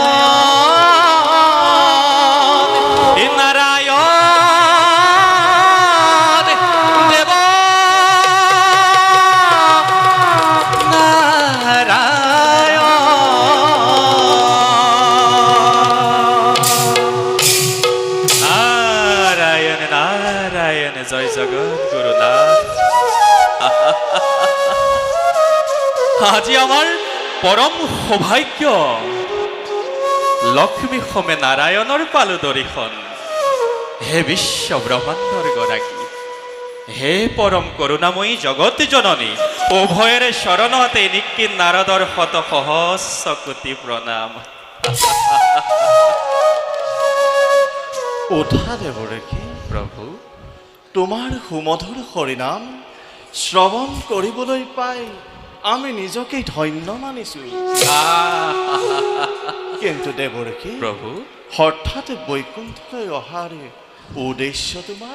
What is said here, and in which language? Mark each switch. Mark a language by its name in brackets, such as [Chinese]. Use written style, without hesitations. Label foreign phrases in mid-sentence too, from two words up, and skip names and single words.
[Assamese] নারায়ণ দেব নারায়ণ নারায়ণ জয় জগৎ গুরুনাথ আজি আমার পরম সৌভাগ্য লক্ষ্মী সমেত নারায়ণৰ পালো দৰিখন হে বিশ্ব ব্ৰহ্মাণ্ডৰ গৰাকী হে পৰম করুণাময়ী জগত জননী উভয়ের শরণতে নিকি নারদর শত সহস্র কোটি প্রণাম ওঠা দেৱৰেখি প্রভু তোমাৰ সুমধুৰ হৰিনাম শ্ৰৱণ কৰিবলৈ পাই আমি নিজকে ধন্য মানিছো কিন্তু দেৱৰেখি প্রভু হঠাৎ বৈকুণ্ঠলৈ অহাৰ উদ্দেশ্য তোমাৰ